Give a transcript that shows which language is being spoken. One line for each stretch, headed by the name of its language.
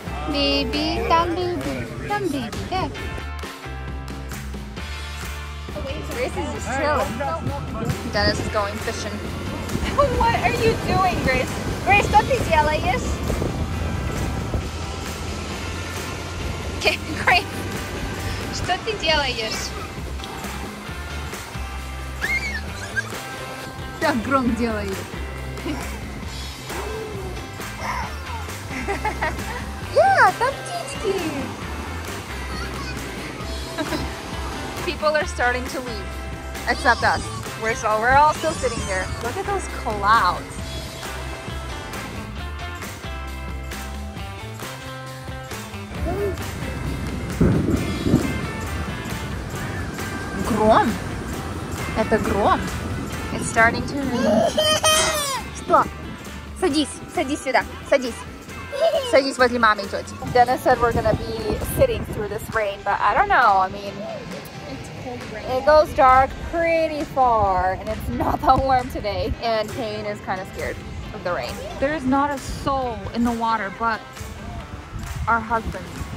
English: Baby, down baby, there. Grace is just chilling. Dennis is going fishing. What are you doing, Grace?
Russian: Grace, что ты делаешь? Okay, Grace, что ты делаешь? Так громко делает. Yeah, там птички.
English: People are starting to leave, except us. We're all still sitting here. Look at those clouds.
Russian: Гром. Это гром.
English: It's starting to rain.
Russian: Что? Садись, садись сюда, садись. Садись возле мамы и тети.
English: Dennis said we're gonna be sitting through this rain, but I don't know. I mean, it goes dark pretty far, and it's not that warm today. And Kane is kind of scared of the rain. There's not a soul in the water but our husbands.